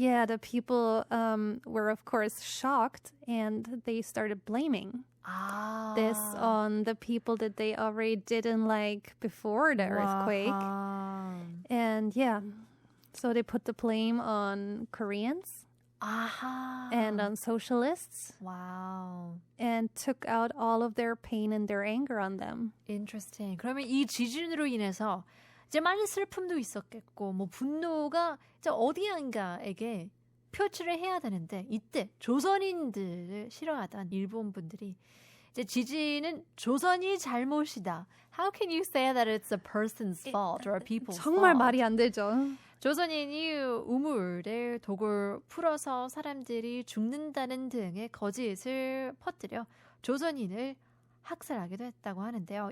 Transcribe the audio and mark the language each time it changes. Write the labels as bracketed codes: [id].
[en] Yeah, the people were, of course, shocked, and they started blaming this on the people that they already didn't like before the earthquake. Wow. And yeah, so they put the blame on Koreans. And on socialists. Wow. And took out all of their pain and their anger on them. Interesting. [ko] 그러면 이 지진으로 인해서 이제 많은 슬픔도 있었겠고 뭐 분노가 이제 어디인가에게 표출을 해야 되는데 이때 조선인들을 싫어하던 일본 분들이 이제 지진은 조선이 잘못이다. [en] How can you say that it's a person's fault or a people's [ko] 정말 [en] fault? [ko] 말이 안 되죠. 조선인이 우물에 독을 풀어서 사람들이 죽는다는 등의 거짓을 퍼뜨려 조선인을 학살하기도 했다고 하는데요.